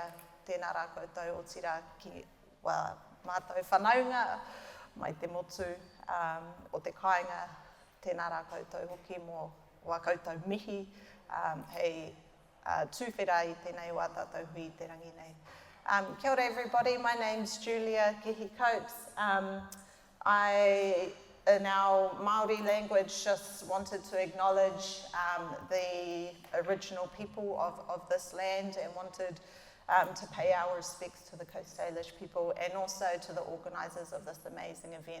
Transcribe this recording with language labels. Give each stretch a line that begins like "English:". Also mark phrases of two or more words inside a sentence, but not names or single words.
Māori: Tēnā rā koutou o tira ki mātou whanaunga, mai te motu o te kāinga, tēnā rā koutou hoki mō wā koutou mihi, hei tūwhera i tēnei wā tātou hui te rangi nei. Kia ora
English: everybody, my name's Julia Kihi-Coates. I, in our Māori language, just wanted to acknowledge the original people of this land and wanted to pay our respects to the Coast Salish people and also to the organisers of this amazing event.